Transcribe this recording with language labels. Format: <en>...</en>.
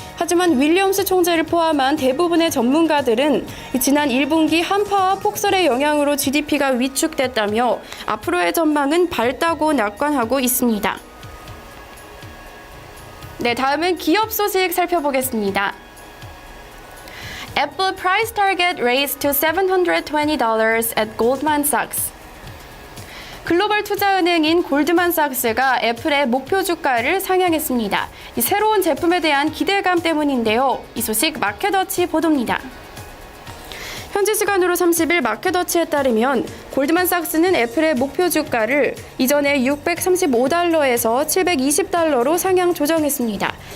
<ko>하지만 윌리엄스 총재를 포함한 대부분의 전문가들은 지난 1분기 한파와 폭설의 영향으로 GDP가 위축됐다며 앞으로의 전망은 밝다고 낙관하고 있습니다. 네, 다음은 기업 소식 살펴보겠습니다.</ko> <en>Apple price target raised to $720 at Goldman Sachs.</en> <ko>글로벌 투자은행인 골드만삭스가 애플의 목표 주가를 상향했습니다. 이 새로운 제품에 대한 기대감 때문인데요. 이 소식 마켓워치 보도입니다. 현지 시간으로 30일 마켓워치에 따르면 골드만삭스는 애플의 목표 주가를 이전에 $635에서 $720로 상향 조정했습니다.</ko>